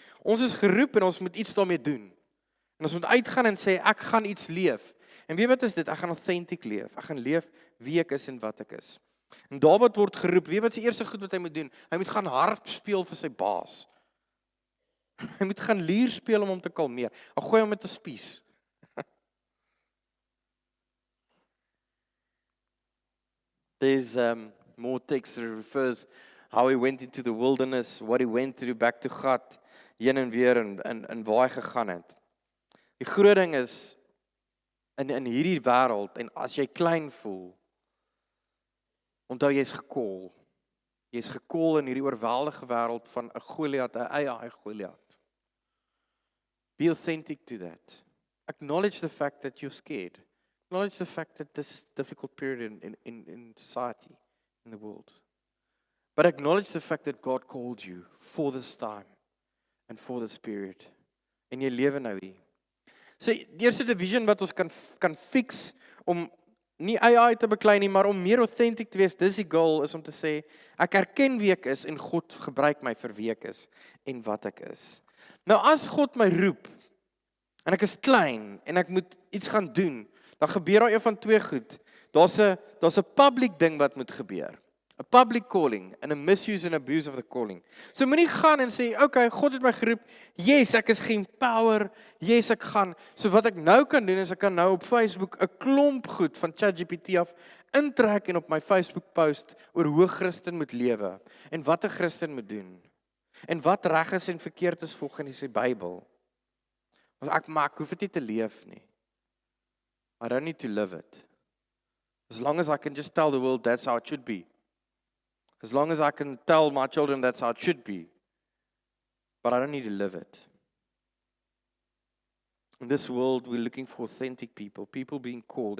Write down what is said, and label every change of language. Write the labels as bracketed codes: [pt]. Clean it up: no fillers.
[af] Ons is geroep en ons moet iets daarmee doen. En ons moet uitgaan en sê ek gaan iets leef. En weet wat is dit? Ek gaan authentic leef. Ek gaan leef wie ek is en wat ek is. En Dawid word geroep. Weet wat se eerste goed wat hy moet doen? Hy moet gaan harp speel vir sy baas. Hy moet gaan lier speel om hom te kalmeer. Hy gooi hom met 'n spies. [en] There's more text that refers how he went into the wilderness, what he went through back to God, [af] heen en weer en waar hy gegaan het. Die groot ding is in hierdie wêreld en as jy klein voel, onthou jy's gekol. Jy's gekol in hierdie oorweldige wêreld van 'n Goliat, 'n AI Goliat. [en] Be authentic to that. Acknowledge the fact that you're scared. Acknowledge the fact that this is a difficult period in society, in the world. But acknowledge the fact that God called you for this time and for this period. [af] En jy lewe nou hier. So, die eerste division wat ons kan fix om nie AI te beklei nie, maar om meer authentic te wees, dis die goal, is om te sê, ek erken wie ek is en God gebruik my vir wie ek is en wat ek is. Nou as God my roep, en ek is klein, en ek moet iets gaan doen, dan gebeur daar een van twee goed. Daar's 'n public ding wat moet gebeur. [en] A public calling, and a misuse and abuse of the calling. [af] So moenie gaan en sê, okay, God het my geroep, yes, ek is geempower, yes, ek gaan. So wat ek nou kan doen, is ek kan nou op Facebook 'n klomp goed van ChatGPT af intrek en op my Facebook post oor hoe 'n Christen moet lewe, en wat 'n Christen moet doen, en wat reg is en verkeerd is volgens die Bybel. Want ek hoef dit nie te leef nie. [en] I don't need to live it. As long as I can just tell the world that's how it should be. As long as I can tell my children that's how it should be. But I don't need to live it. In this world, we're looking for authentic people being called.